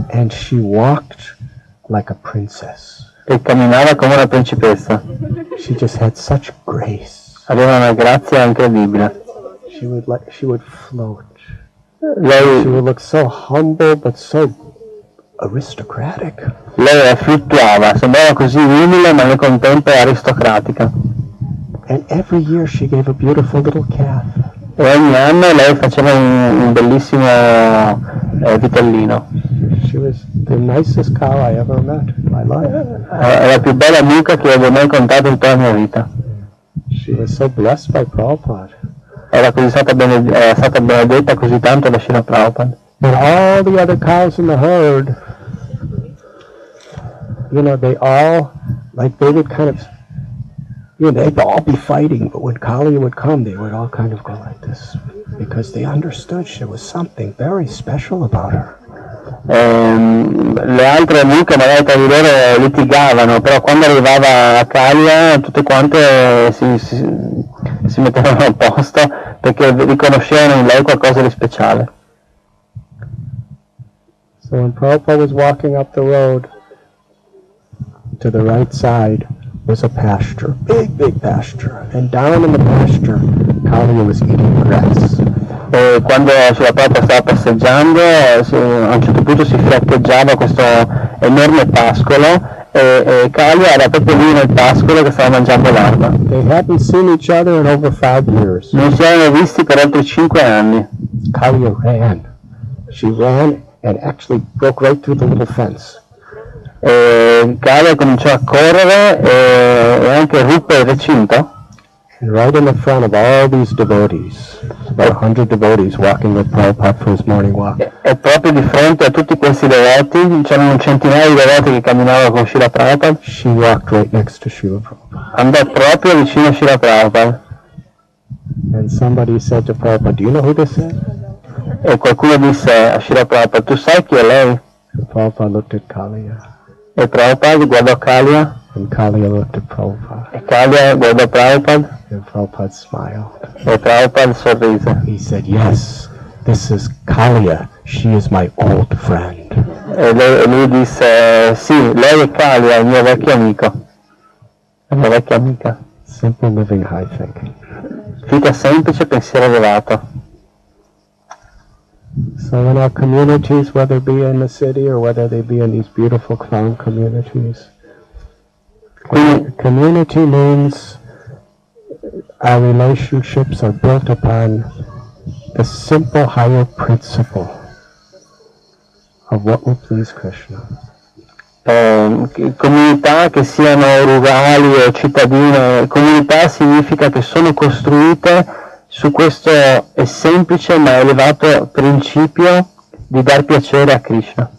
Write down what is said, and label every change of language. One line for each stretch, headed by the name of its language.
English: And she walked like a princess.
Italian: e camminava come una principessa,
English: She just had such grace.
Italian: aveva una grazia incredibile.
English: She would float. She
Italian: Lei
English: would look so humble but so aristocratic.
Italian: fluttuava, sembrava così umile ma nel contempo aristocratica.
English: And every year she gave a beautiful little calf.
Italian: E ogni anno lei faceva un bellissimo vitellino.
English: She was the nicest cow I ever met in my life.
Italian: È la più bella mucca che abbia mai contato in tutta la mia vita.
English: She was so blessed by Prabhupada.
Italian: Era stata benedetta così tanto da Srila Prabhupada.
English: And all the other cows in the herd, they all, like they would kind of, they'd all be fighting, but when Kali would come, they would all kind of go like this, because they understood there was something very special about her.
Italian: Le altre mucche magari tra di loro litigavano, però quando arrivava a Kalia tutte quante si mettevano al posto perché riconoscevano in lei qualcosa di speciale.
English: So when Prabhupada was walking up the road, to the right side was a pasture, big pasture, and down in the pasture, Kalia was eating grass.
Italian: E quando Srila Prabhupada stava passeggiando, a un certo punto si fiancheggiava questo enorme pascolo e Kalia era proprio lì nel pascolo che stava mangiando l'erba.
English: They hadn't seen each other in over 5 years.
Italian: Non si erano visti per oltre 5 anni.
English: Kalia ran. She ran and actually broke right through the little fence.
Italian: Kalia cominciò a correre e anche ruppe il recinto.
English: And right in the front of all these devotees, about 100 devotees walking with Prabhupada for his morning walk.
Italian: E proprio di fronte a tutti questi devoti, c'erano un centinaio di devoti che camminavano con Srila Prabhupada.
English: She walked right next to Srila Prabhupada.
Italian: Andò proprio vicino a Srila Prabhupada.
English: And somebody said to Prabhupada, "Do you know who this is?"
Italian: E qualcuno disse a Srila Prabhupada, tu sai chi è lei?
English: And Prabhupada looked at Kalia.
Italian: E Prabhupada guardò Kalia.
English: And Kalia looked at Prabhupada.
Italian: E Kalia guardò Prabhupada.
English: And Prabhupada smiled.
Italian: E Prabhupada sorrise.
English: He said, "Yes, this is Kalia. She is my old friend."
Italian: E lui disse, sì, lei è Kalia, il mio vecchio amico. La mia vecchia amica.
English: Simple living, high thinking.
Italian: Vita semplice, pensiero elevato.
English: So in our communities, whether it be in the city or whether they be in these beautiful clown communities, community means our relationships are built upon the simple higher principle of what will please Krishna.
Italian: Comunità che siano rurali o cittadine, comunità significa che sono costruite su questo è semplice ma elevato principio di dar piacere a Krishna.